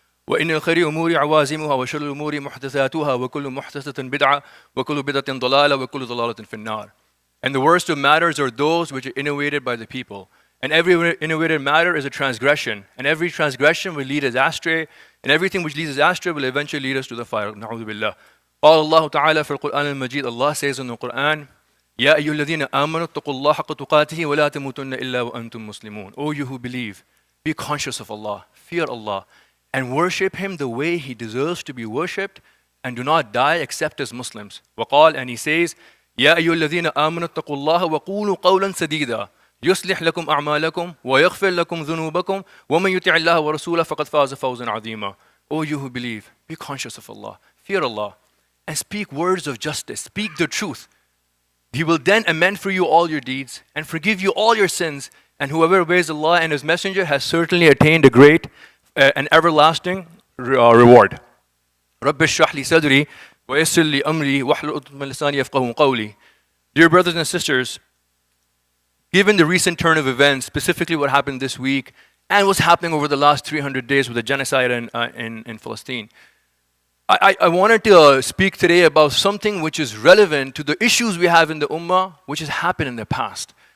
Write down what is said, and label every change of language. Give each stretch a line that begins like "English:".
Arabic: وإن الخير أمور عوازمها وشر الأمور محدثاتها وكل محدثة بدعة وكل بدعة ضلالة وكل ضلالة في النار.
English: And the worst of matters are those which are innovated by the people. And every innovated matter is a transgression. And every transgression will lead us astray. And everything which leads us astray will eventually lead us to the fire.
Arabic: Na'udhu billah. قال الله تعالى في القرآن المجيد.
English: Allah says in the Quran,
Arabic: يا أيها الذين آمنوا اتقوا الله حق تقاته ولا تموتن إلا وأنتم مسلمون.
English: O you who believe, be conscious of Allah, fear Allah, and worship Him the way He deserves to be worshipped, and do not die except as Muslims.
Arabic: وقال,
English: and He says,
Arabic: يا أيها الذين آمنوا اتقوا الله وقولوا قولا سديدا يصلح لكم أعمالكم ويغفر لكم ذنوبكم ومن يطع الله ورسوله فقد فاز فوزا عظيما.
English: O you who believe, be conscious of Allah, fear Allah, and speak words of justice, speak the truth. He will then amend for you all your deeds and forgive you all your sins, and whoever obeys Allah and His Messenger has certainly attained a great and everlasting reward.
Arabic: رب اشرح لي صدري ويسر لي أمري واحلل عقدة من لساني يفقهوا قولي.
English: Dear brothers and sisters, given the recent turn of events, specifically what happened this week and what's happening over the last 300 days with the genocide in Palestine, I wanted to speak today about something which is relevant to the issues we have in the Ummah, which has happened in the past.